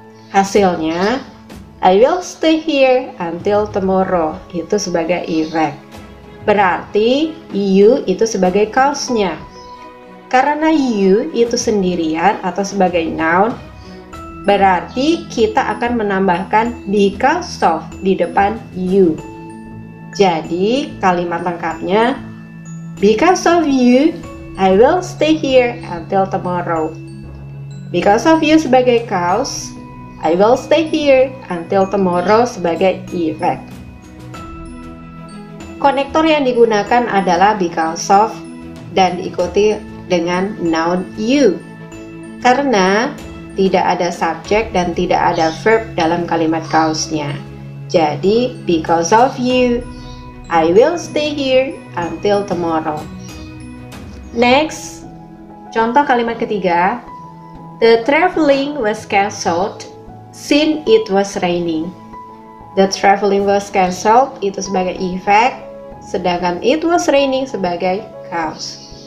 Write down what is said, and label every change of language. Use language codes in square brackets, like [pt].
[id] Hasilnya, [en] I will stay here until tomorrow [id] itu sebagai effect. Berarti you itu sebagai cause-nya. Karena you itu sendirian atau sebagai noun, berarti kita akan menambahkan [en] because of [id] di depan you. Jadi kalimat lengkapnya, [en] because of you, I will stay here until tomorrow. Because of you [id] sebagai [en] cause, I will stay here until tomorrow sebagai effect. [id] Konektor yang digunakan adalah [en] because of [id] dan diikuti dengan noun you. Karena tidak ada subjek dan tidak ada verb dalam kalimat cause-nya. [en] Jadi, because of you, I will stay here until tomorrow. [id] Next, contoh kalimat ketiga. [en] The traveling was cancelled since it was raining. The traveling was cancelled [id] itu sebagai effect, sedangkan [en] it was raining [id] sebagai cause.